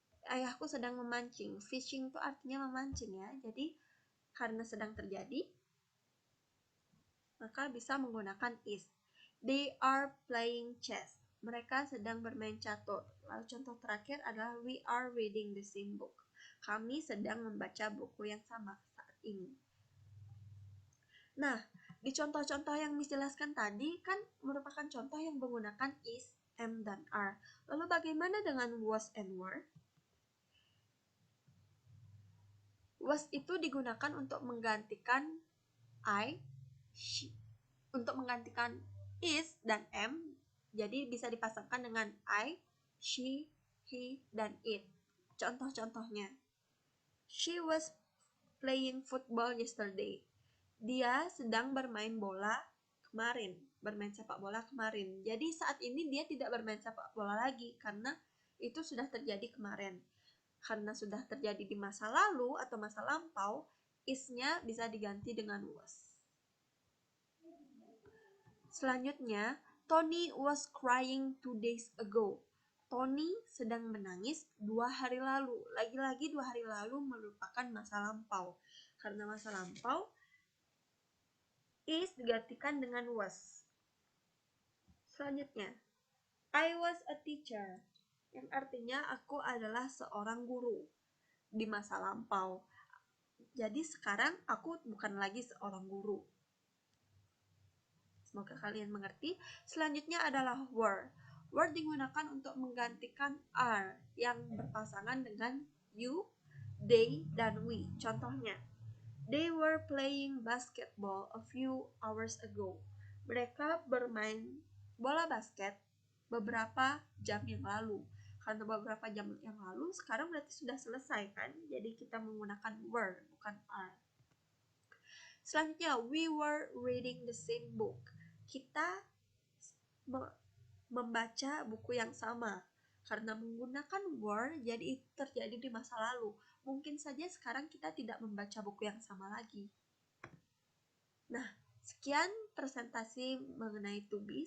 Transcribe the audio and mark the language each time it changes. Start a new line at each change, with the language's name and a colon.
Indonesian: Ayahku sedang memancing. Fishing itu artinya memancing ya. Jadi karena sedang terjadi, maka bisa menggunakan is.
English: They are playing chess.
Indonesian: Mereka sedang bermain catur. Lalu contoh terakhir adalah
English: we are reading the same book.
Indonesian: Kami sedang membaca buku yang sama saat ini. Nah, di contoh-contoh yang Miss jelaskan tadi kan merupakan contoh yang menggunakan is, am, dan are. Lalu bagaimana dengan was and were? Was itu digunakan untuk menggantikan I, she, untuk menggantikan is dan am. Jadi bisa dipasangkan dengan I, she, he, dan it. Contoh-contohnya.
English: She was playing football yesterday.
Indonesian: Dia sedang bermain bola kemarin, bermain sepak bola kemarin. Jadi saat ini dia tidak bermain sepak bola lagi karena itu sudah terjadi kemarin. Karena sudah terjadi di masa lalu atau masa lampau, is-nya bisa diganti dengan was. Selanjutnya,
English: Tony was crying 2 days ago.
Indonesian: Tony sedang menangis 2 hari lalu. Lagi-lagi 2 hari lalu merupakan masa lampau. Karena masa lampau, is digantikan dengan was. Selanjutnya,
English: I was a teacher,
Indonesian: yang artinya aku adalah seorang guru di masa lampau. Jadi sekarang aku bukan lagi seorang guru. Semoga kalian mengerti. Selanjutnya adalah were. Were digunakan untuk menggantikan are yang berpasangan dengan you, they, dan we. Contohnya,
English: they were playing basketball a few hours ago.
Indonesian: Mereka bermain bola basket beberapa jam yang lalu. Karena beberapa jam yang lalu, sekarang berarti sudah selesai kan? Jadi kita menggunakan were, bukan are. Selanjutnya,
English: we were reading the same book.
Indonesian: Kita membaca buku yang sama. Karena menggunakan were, jadi itu terjadi di masa lalu. Mungkin saja sekarang kita tidak membaca buku yang sama lagi. Nah, sekian presentasi mengenai to be.